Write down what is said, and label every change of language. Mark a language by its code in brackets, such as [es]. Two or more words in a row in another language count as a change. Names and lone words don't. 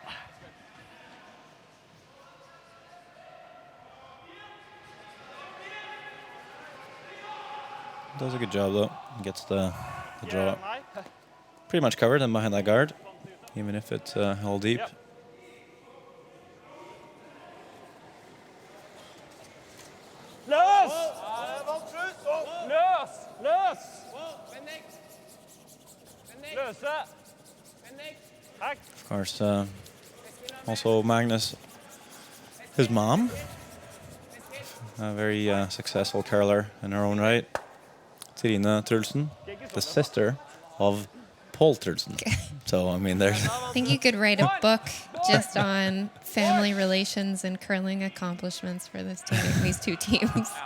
[en] Does a good job though. Gets the draw pretty much covered and behind that guard, even if it's held deep. Yep. [no] Løs! Løs! Løs! Løse! Takk. [en] Of course, also Magnus, his mom, a very successful curler in her own right. Trine Trulsen, the sister of Paul Trulsen. So, I mean, there's... I think you could write a book just on family relations and curling accomplishments for this team, these two teams.